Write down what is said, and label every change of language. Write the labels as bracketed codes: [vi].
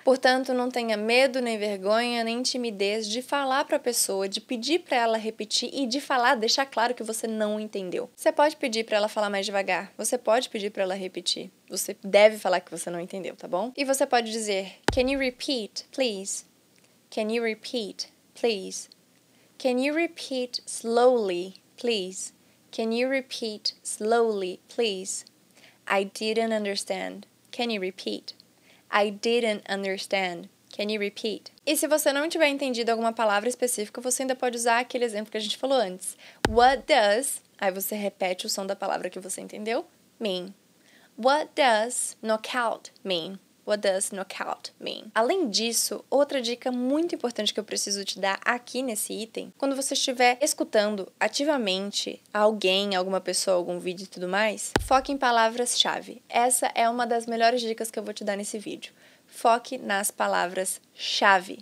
[pt] Portanto, não tenha medo, nem vergonha, nem timidez de falar para a pessoa, de pedir para ela repetir e de falar, deixar claro que você não entendeu. Você pode pedir para ela falar mais devagar, você pode pedir para ela repetir. Você deve falar que você não entendeu, tá bom? E você pode dizer: [en] Can you repeat, please? Can you repeat, please? Can you repeat slowly, please? Can you repeat slowly, please? I didn't understand. Can you repeat? I didn't understand. Can you repeat? [pt] E se você não tiver entendido alguma palavra específica, você ainda pode usar aquele exemplo que a gente falou antes. [en] What does, [pt] aí você repete o som da palavra que você entendeu, mean. [en] What does knockout mean? What does knockout mean? [pt] Além disso, outra dica muito importante que eu preciso te dar aqui nesse item, quando você estiver escutando ativamente alguém, alguma pessoa, algum vídeo e tudo mais, foque em palavras-chave. Essa é uma das melhores dicas que eu vou te dar nesse vídeo. Foque nas palavras-chave.